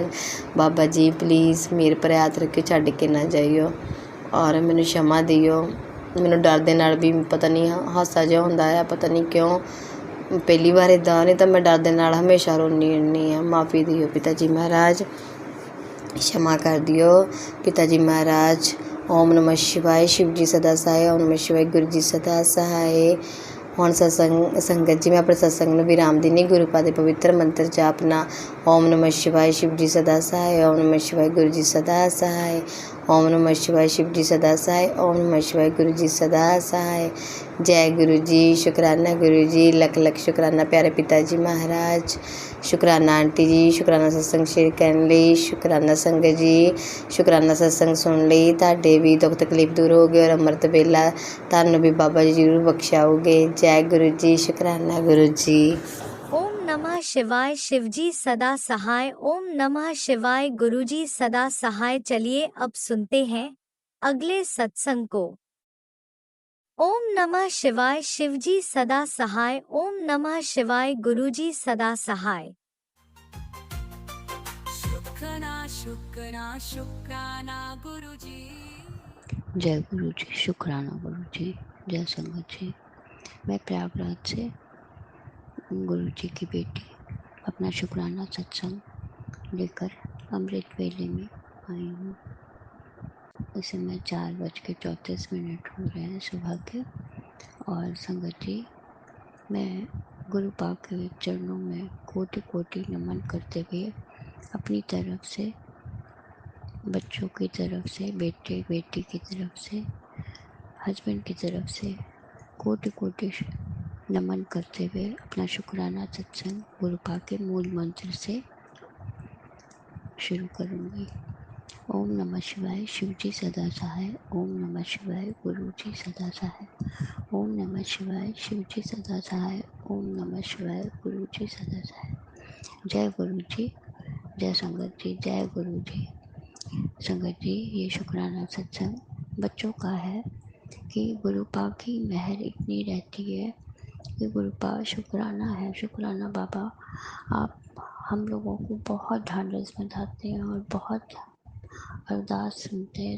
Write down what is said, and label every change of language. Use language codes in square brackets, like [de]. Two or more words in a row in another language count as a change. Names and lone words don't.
[pa] ਬਾਬਾ ਜੀ ਪਲੀਜ਼ ਮੇਰੇ ਪਰ ਹੱਥ ਰੱਖ ਕੇ ਛੱਡ ਕੇ ਨਾ ਜਾਈਓ, ਔਰ ਮੈਨੂੰ क्षमा ਦਿਓ। ਮੈਨੂੰ ਡਰ ਦੇ ਨਾਲ ਵੀ ਪਤਾ ਨਹੀਂ ਹਾਸਾ ਜਿਹਾ ਹੁੰਦਾ ਆ, ਪਤਾ ਨਹੀਂ ਕਿਉਂ ਪਹਿਲੀ ਵਾਰ ਇੱਦਾਂ, ਨਹੀਂ ਤਾਂ ਮੈਂ ਡਰ ਦੇ ਨਾਲ ਹਮੇਸ਼ਾ ਰੋਂਦੀ ਹੁੰਦੀ ਹਾਂ। ਮਾफ़ੀ ਦਿਓ ਪਿਤਾ ਜੀ ਮਹਾਰਾਜ, क्षमा ਕਰ ਦਿਓ ਪਿਤਾ ਜੀ ਮਹਾਰਾਜ। ਓਮ ਨਮਃ ਸ਼ਿਵਾਏ, ਸ਼ਿਵ ਜੀ ਸਦਾ ਸਹਾਏ। ਓਮ ਨਮਃ ਸ਼ਿਵਾਏ, ਗੁਰੂ ਜੀ ਸਦਾ ਸਹਾਏ। ਹੁਣ ਸੰਗਤ ਜੀ ਮੈਂ ਆਪਣੇ ਸਤਸੰਗ ਨੂੰ ਵਿਰਾਮ ਦਿੰਦੀ। ਗੁਰੂ ਪਾ ਦੇ ਪਵਿੱਤਰ ਮੰਤਰ ਜਾਪਨਾ, ਓਮ ਨਮਃ ਸ਼ਿਵਾਏ, ਸ਼ਿਵ ਜੀ ਸਦਾ ਸਹਾਏ। ਓਮ ਨਮਃ ਸ਼ਿਵਾਏ, ਗੁਰੂ ਜੀ ਸਦਾ ਸਹਾਏ। ਓਮ ਨਮਃ ਸ਼ਿਵਾਏ, ਸ਼ਿਵ ਜੀ ਸਦਾ ਸਹਾਏ। ਓਮ ਨਮਃ ਸ਼ਿਵਾਏ, ਗੁਰੂ ਜੀ ਸਦਾ ਸਹਾਏ। ਜੈ ਗੁਰੂ ਜੀ, ਸ਼ੁਕਰਾਨਾ ਗੁਰੂ ਜੀ, ਲੱਖ ਲੱਖ ਸ਼ੁਕਰਾਨਾ ਪਿਆਰੇ ਪਿਤਾ ਜੀ ਮਹਾਰਾਜ। ਸ਼ੁਕਰਾਨਾ ਆਂਟੀ ਜੀ, ਸ਼ੁਕਰਾਨਾ ਸਤਸੰਗ ਸ਼ੇਅਰ ਕਰਨ ਲਈ, ਸ਼ੁਕਰਾਨਾ ਸੰਗਤ ਜੀ, ਸ਼ੁਕਰਾਨਾ ਸਤਸੰਗ ਸੁਣ ਲਈ। ਤੁਹਾਡੇ ਵੀ ਦੁੱਖ ਤਕਲੀਫ ਦੂਰ ਹੋ ਗਏ, ਔਰ ਅੰਮ੍ਰਿਤ ਵੇਲਾ ਤੁਹਾਨੂੰ ਵੀ ਬਾਬਾ ਜੀ ਜ਼ਰੂਰ ਬਖਸ਼ਾਓਗੇ। ਜੈ ਗੁਰੂ ਜੀ, ਸ਼ੁਕਰਾਨਾ ਗੁਰੂ ਜੀ। [hi] ओम नमः शिवाय, शिव जी सदा सहाय। ओम नमः शिवाय, गुरु जी सदा सहाय। चलिए अब सुनते हैं अगले सत्संग को। ओम नमः शिवाय, शिव जी सदा सहाय। ओम नमः शिवाय, गुरु जी सदा सहाय। शुक्राना शुक्राना शुक्राना गुरु जी। जय गुरु जी, शुक्राना गुरु जी, जय संगत जी। मैं प्रयागराज से गुरु जी की बेटी अपना शुक्राना सत्संग लेकर अमृत वेले में आई हूँ। इस समय 4:34 हो रहे हैं सुबह के। और संगत जी, मैं गुरु पाक के चरणों में कोटि कोटि नमन करते हुए अपनी तरफ से, बच्चों की तरफ से, बेटे बेटी की तरफ से, हस्बैंड की तरफ से कोटि कोटि नमन करते हुए अपना शुक्राना सत्संग गुरु पाक के मूल मंत्र से शुरू करूँगी। ओम नमः शिवाय, शिव जी सदा सहाय। ओम नमः शिवाय, गुरु जी सदा सहाय। ओम नमः शिवाय, शिव जी सदा सहाय। ओम नमः शिवाय, गुरु जी सदा सहाय। जय गुरु जी, जय संगत जी, जय गुरु जी। संगत जी, ये शुक्राना सत्संग बच्चों का है कि गुरु पाक की मेहर इतनी रहती है कि गुरु पाक शुक्राना है। शुक्राना बाबा आप हम लोगों को बहुत ढांढस बंधाते हैं और बहुत अरदास सुनते हैं।